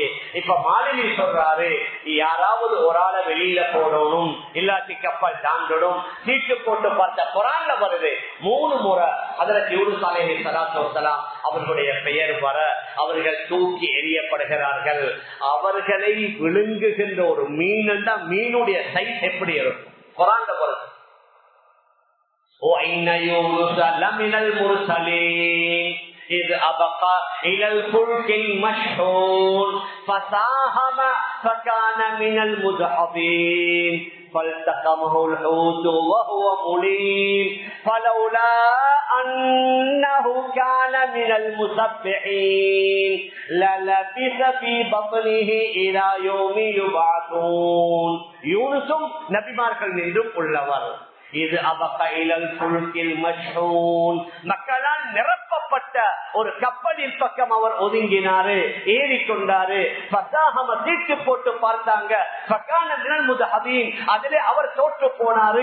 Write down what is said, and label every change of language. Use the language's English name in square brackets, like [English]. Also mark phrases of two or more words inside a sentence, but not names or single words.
[Tamil] இப்ப மாலினி சொல்றாரு, யாராவது ஒரு ஆளை வெளியில போடணும், இல்லாட்டி கப்பல் தாண்டிடும். சீட்டு போட்டு பார்த்த குர்ஆன்ல வருது 3 முறை ஹஜ்ரத் யூனுஸ் [Arabic] عليه الصلاة والسلام [Tamil] அவர்களுடைய பெயர் வர அவர்கள் தூக்கி எறியப்படுகிறார்கள். அவர்களை விழுங்குகின்ற ஒரு மீன், மீனுடைய சைஸ் எப்படி இருக்கும்? குர்ஆன்ல வருது, [Arabic] وَإِنَّ يُونُسَ لَمِنَ الْمُرْسَلِينَ إِذْ أَبَقَ إِلَى الْفُلْكِ الْمَشْحُونِ فَسَاهَمَ فَكَانَ مِنَ الْمُدْحَضِينَ فَالْتَقَمَهُ الْحُوتُ وَهُوَ مُلِيمٌ فَلَوْلَا أَنَّهُ كَانَ مِنَ الْمُسَبِّحِينَ لَلَبِثَ فِي بَطْنِهِ إِلَى يَوْمِ يُبْعَثُونَ [Tamil] யூனுஸும் நபிமார்கள் என்றும் உள்ளவர். இது மக்களால் நிரப்பப்பட்ட ஒரு கப்பலின் பக்கம் அவர் ஒதுங்கினாரு, ஏறிக்கொண்டாரு. சீட்டு போட்டு பார்த்தாங்க, அதிலே அவர் தோற்று போனாரு.